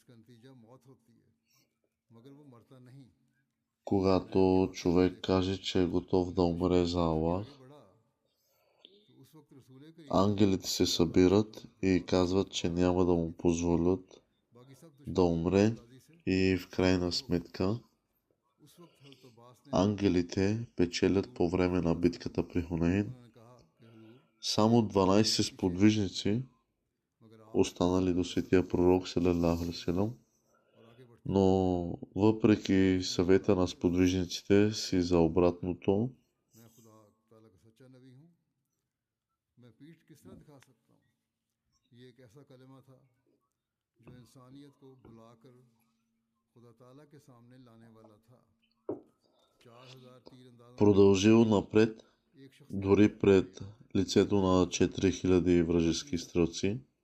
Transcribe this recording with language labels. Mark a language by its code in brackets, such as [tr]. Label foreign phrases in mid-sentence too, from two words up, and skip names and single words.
[bg] Когато човек каже, че е готов да умре за Аллах, ангелите се събират и казват, че няма да му позволят да умре, и в крайна сметка ангелите печелят по време на битката при Хунейн. Само 12 сподвижници, останали до светия пророк [ar] صلى الله عليه وسلم, [bg] но въпреки съвета на сподвижниците си за обратното, продължил напред, дори пред лицето на 4000 вражески стрелци.